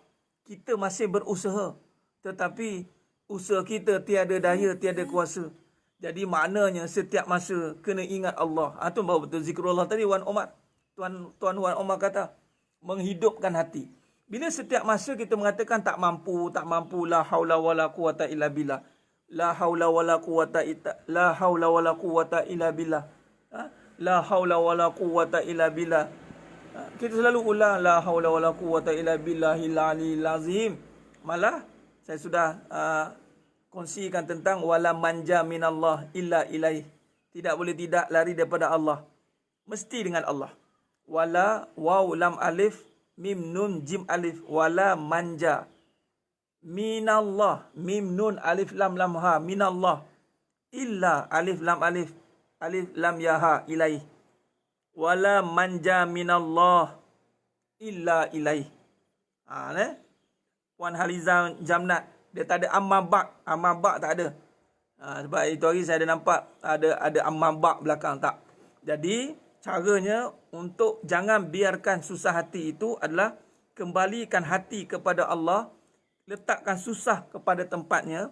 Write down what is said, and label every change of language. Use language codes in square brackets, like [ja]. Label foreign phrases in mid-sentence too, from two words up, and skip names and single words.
[ms] Kita masih berusaha. Tetapi usaha kita tiada daya, tiada kuasa. Jadi maknanya setiap masa kena ingat Allah. Itu baru betul zikrullah tadi Wan Omar. Tuan Wan Omar kata, menghidupkan hati. Bila setiap masa kita mengatakan tak mampu, [ar] لا حول ولا قوة إلا بالله. لا حول ولا قوة إلا بالله. لا حول ولا قوة إلا بالله. [ms] Kita selalu ulang [ar] لا حول ولا قوة إلا بالله العلي العظيم. [ms] Malah saya sudah kongsikan tentang [ar] ولا منجا من الله إلا إليه. [ms] Tidak boleh tidak lari daripada Allah. Mesti dengan Allah. [ar] ولا واو لام ألف ميم نون جيم ألف ولا منجا من الله ميم نون ألف لام لام ها من الله إلا ألف لام ألف لام يا ها إليه ولا منجا من الله إلا إليه. [ms] Puan Haliza Jamnat, dia tak ada amabak tak ada. Sebab itu hari saya ada nampak ada amabak belakang tak. Jadi caranya untuk jangan biarkan susah hati itu adalah kembalikan hati kepada Allah, letakkan susah kepada tempatnya.